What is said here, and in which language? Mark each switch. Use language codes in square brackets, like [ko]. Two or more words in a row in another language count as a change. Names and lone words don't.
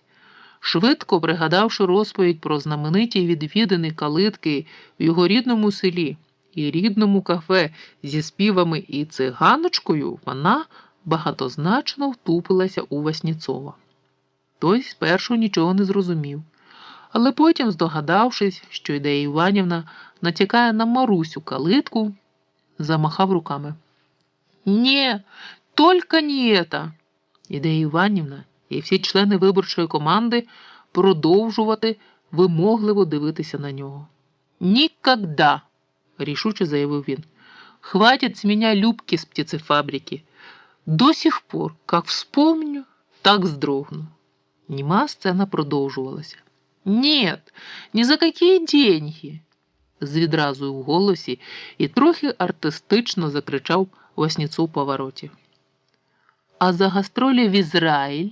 [uk] Швидко пригадавши розповідь про знамениті відвідини калитки в його рідному селі і рідному кафе зі співами і циганочкою, вона багатозначно втупилася у Васніцова. Той спершу нічого не зрозумів, але потім, здогадавшись, що Ідея Іванівна натякає на Марусю калитку, замахав руками. [ru] «Не, только не это!» [uk] Ідея Іванівна і всі члени виборчої команди продовжувати вимогливо дивитися на нього. [ru] «Нікогда!» – рішуче заявив він. «Хватит с меня Любки с птицефабрики. До сих пор, как вспомню, так вздрогну». [uk] Німа сцена продовжувалася. «Нет, ні за які деньги!» з відразою в голосі і трохи артистично закричав Васнецов у повороті. «А за гастролі в Ізраїль?»